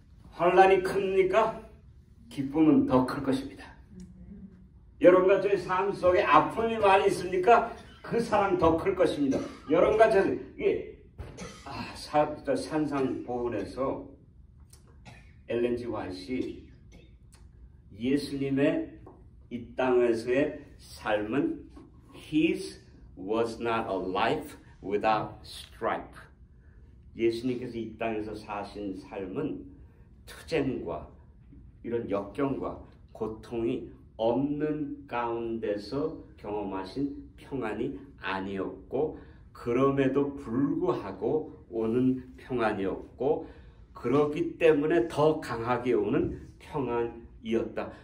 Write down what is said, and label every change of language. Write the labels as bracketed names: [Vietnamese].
[Korean] 환난이 큽니까? 기쁨은 더 클 것입니다. 여러분과 저의 삶 속에 아픔이 많이 있습니까? 그 사랑 더 클 것입니다. 여러분과 이게 산상보훈에서 엘렌 G. 화이트이 예수님의 이 땅에서의 삶은 [English] His was not a life without strife. [Korean] 예수님께서 이 땅에서 사신 삶은 투쟁과 이런 역경과 고통이 없는 가운데서 경험하신 평안이 아니었고 그럼에도 불구하고 오는 평안이었고 그렇기 때문에 더 강하게 오는 평안이었다.